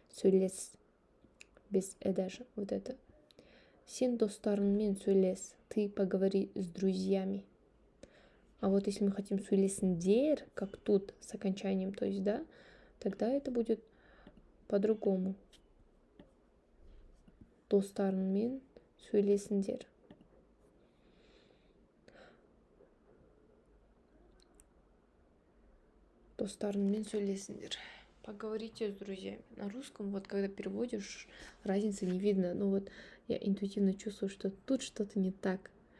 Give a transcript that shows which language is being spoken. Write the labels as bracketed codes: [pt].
[kk] Сөйлес. [ru] Без даже. Вот это. [kk] Сен достарыңмен сөйлес. [ru] Ты поговори с друзьями. А вот если мы хотим сөйлесіңдер, как тут с окончанием, то есть, да, тогда это будет по-другому. [kk] Достарыңмен сөйлесіңдер. Достарыңмен сөйлесіңдер. [ru] Поговорите с друзьями. На русском, вот когда переводишь, разницы не видно. Но вот я интуитивно чувствую, что тут что-то не так.